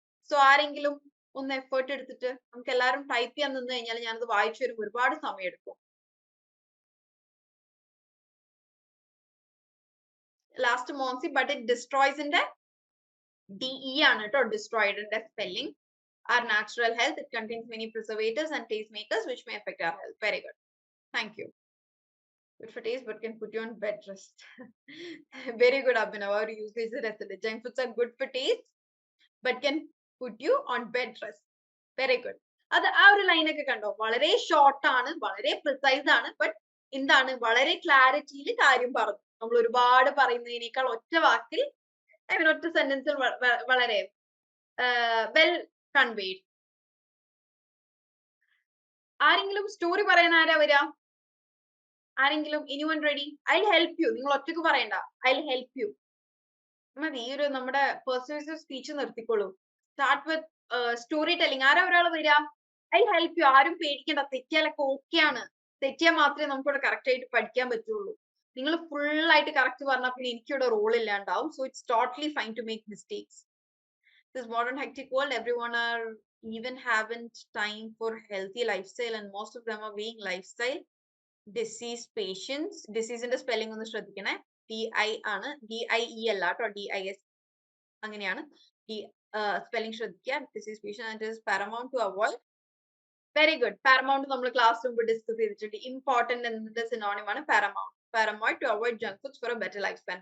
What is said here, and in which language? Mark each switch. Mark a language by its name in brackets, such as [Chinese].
[Malayalam] So ആരെങ്കിലും ഒന്ന് effort എടുത്തിട്ട് നമുക്ക് എല്ലാവരും ടൈപ്പ് ചെയ്യാൻ നിന്ന് കഴിഞ്ഞാൽ ഞാനത് വായിച്ചു വരുമ്പോൾ ഒരുപാട് സമയം എടുക്കും. Last Moncy, but it ഡിസ്ട്രോയ്സിന്റെ DE ആണ് കേട്ടോ, ഡിസ്ട്രോയിഡിന്റെ spelling. [English] Our natural health, it contains many preservatives and taste makers which may affect our health. Very good. Thank you. Good for taste, but can put you on bed rest. Very good, Abhinav. Our usage is junk foods are good for taste, but can put you on bed rest. Very good. [Malayalam] അത് ആ ഒരു ലൈനൊക്കെ കണ്ടോ, വളരെ short ആണ്, വളരെ precise ആണ്, but എന്താണ് വളരെ ക്ലാരിറ്റിയിൽ കാര്യം പറഞ്ഞു. നമ്മൾ ഒരുപാട് പറയുന്നതിനേക്കാൾ ഒറ്റ വാക്കിൽ ഒറ്റ സെന്റൻസിൽ വളരെ വെൽ കൺവേഡ്. ആരെങ്കിലും സ്റ്റോറി പറയാൻ ആരാ വരിക? ആരെങ്കിലും? [English] Anyone ready? I help you. [Malayalam] നിങ്ങൾ ഒറ്റക്ക് പറയണ്ട, [English] I help you [Malayalam] മതി. ഈ ഒരു നമ്മുടെ പെർസ്യൂസീവ് speech നിർത്തിക്കോളൂ. [English] Start with story telling. [Malayalam] ആരാ ഒരാൾ വരിക? [English] I help you. [Malayalam] ആരും പേടിക്കണ്ട, തെറ്റിയാലൊക്കെ ഓക്കെയാണ്. തെറ്റിയാൽ മാത്രമേ നമുക്കിവിടെ കറക്റ്റ് ആയിട്ട് പഠിക്കാൻ പറ്റുള്ളൂ. നിങ്ങൾ ഫുൾ ആയിട്ട് കറക്റ്റ് പറഞ്ഞാൽ പിന്നെ എനിക്കിവിടെ role ഇല്ലാണ്ടാവും. [English] So it's totally fine to make mistakes. This modern hectic world, everyone are even haven't time for healthy lifestyle, and most of them are being lifestyle disease patients. [Malayalam] Disease ന്റെ spelling ഒന്ന് ശ്രദ്ധിക്കണേ. DI ആണ്, DIE അല്ല കേട്ടോ, DIS അങ്ങനെയാണ്. Spelling ശ്രദ്ധിക്കുക. [English] Disease patient, and it is paramount to avoid. Very good. [Malayalam] Paramount നമ്മൾ class മുമ്പ് ഡിസ്കസ് ചെയ്തിട്ടുണ്ട്. ഇമ്പോർട്ടന്റ് എന്നതിന്റെ സിനോണിം ആണ് paramount. [English] Paramount to avoid junk foods for a better life span.